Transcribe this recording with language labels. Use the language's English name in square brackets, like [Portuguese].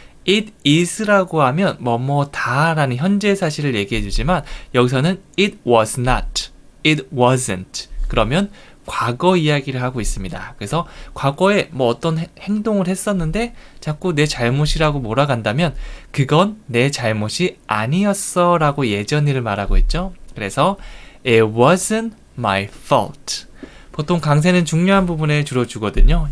[Korean] It is라고 하면 뭐뭐다라는 현재 사실을 얘기해 주지만 여기서는 [English] it was not, it wasn't [Korean] 그러면 과거 이야기를 하고 있습니다. 그래서 과거에 어떤 행동을 했었는데 자꾸 내 잘못이라고 몰아간다면 그건 내 잘못이 아니었어 라고 예전 일을 말하고 있죠. 그래서 [English] it wasn't my fault. [Korean] 보통 강세는 중요한 부분에 주로 주거든요.